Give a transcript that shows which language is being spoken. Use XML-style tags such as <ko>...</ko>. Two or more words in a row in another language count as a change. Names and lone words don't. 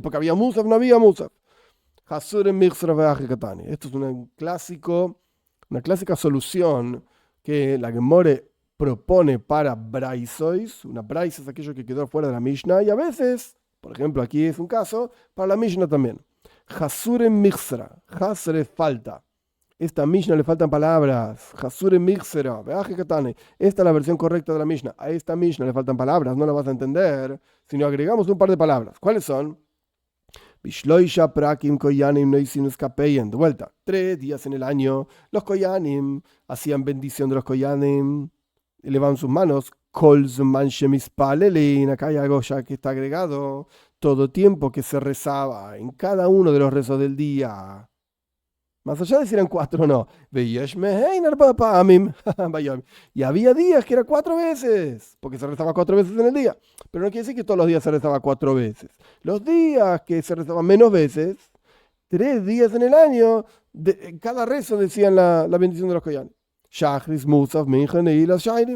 <es>Porque había Musaf, no había Musaf. Esto es una clásica solución que la Gemara propone para Braisois. Una Brais es aquello que quedó fuera de la Mishnah. Y a veces, por ejemplo, aquí es un caso, para la Mishnah también.</es> <arc>חסורי מחסרא. חסרי falta.</arc> <es>Esta Mishnah le faltan palabras.</es> <arc>חסורי מחסרא, והכי קתני.</arc> <es>Esta es la versión correcta de la Mishnah. A esta Mishnah le faltan palabras, no la vas a entender si no agregamos un par de palabras. ¿Cuáles son?</es> <he>בשלשה פרקים כהנים נושאים כפיהם.</he> <es>De vuelta, 3 días en el año, los koyanim hacían bendición de los koyanim, elevaban sus manos.</es> <he>כל זמן שמתפללין.</he> <es>Acá hay algo ya que está agregado. Todo tiempo que se rezaba en cada uno de los rezos del día. Más allá de si eran 4 o no.</es> <he>ויש מהן ארבע פעמים.</he> <es>Y había días que era 4 veces, porque se rezaba 4 veces en el día. Pero no quiere decir que todos los días se rezaba 4 veces. Los días que se rezaban menos veces, 3 días en el año, en cada rezo decían la bendición de los koyanim.</es> <he>שחרית, מוסף, מנחה, נעילת שערים.</he>